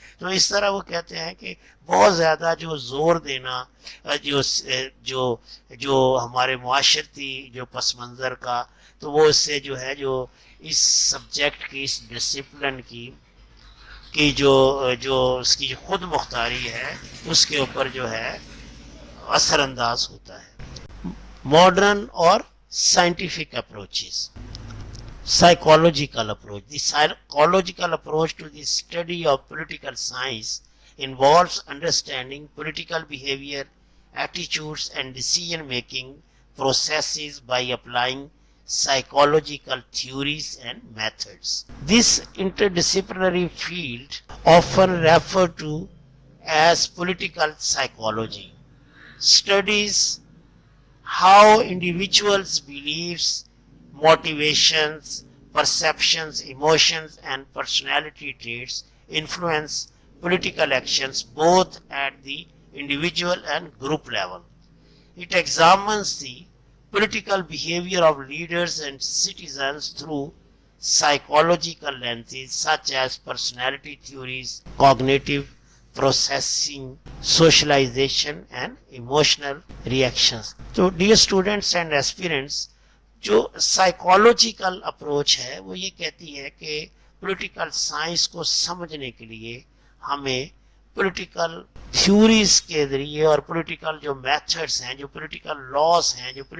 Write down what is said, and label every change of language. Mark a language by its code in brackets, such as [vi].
[ur] تو اس طرح وہ کہتے ہیں کہ بہت زیادہ جو زور دینا جو ہمارے معاشرتی جو پس منظر کا, تو وہ اس سے جو ہے جو اس سبجیکٹ کی اس ڈسپلن کی جو اس کی خود مختاری ہے اس کے اوپر جو ہے اثر انداز ہوتا ہے. ماڈرن اور scientific approaches. [en] Psychological approach. The psychological approach to the study of political science involves understanding political behavior, attitudes, and decision-making processes by applying psychological theories and methods. This interdisciplinary field, often referred to as political psychology, studies how individuals' beliefs, motivations, perceptions, emotions, and personality traits influence political actions both at the individual and group level. It examines the political behavior of leaders and citizens through psychological lenses such as personality theories, cognitive processing, socialization, and emotional reactions. So, dear students and aspirants, [ur] جو psychological approach ہے وہ یہ کہتی ہے کہ political science کو سمجھنے کے لیے ہمیں پولیٹیکل تھیوریز کے ذریعے اور پولیٹیکل جو میتھڈس ہیں, جو پولیٹیکل لاز ہیں,